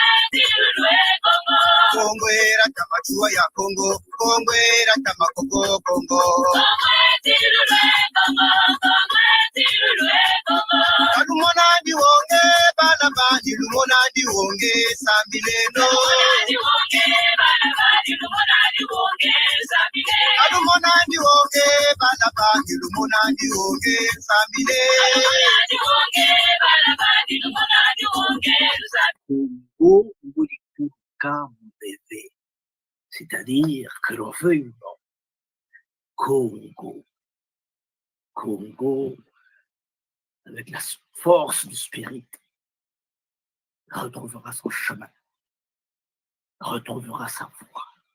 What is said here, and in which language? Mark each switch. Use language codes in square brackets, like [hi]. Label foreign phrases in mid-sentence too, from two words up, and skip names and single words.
[kg] kongwe rata machua ya kongo kongwe rata makoko kongo lumona ndiwonge bana bandi lumona ndiwonge sambileno lumona ndiwonge bana bandi lumona ndiwonge sambile Congo Ngulikuka Mbebe, [fr] c'est-à-dire que l'on veuille ou non, Congo, avec la force du spirit, retrouvera son chemin, retrouvera sa voie.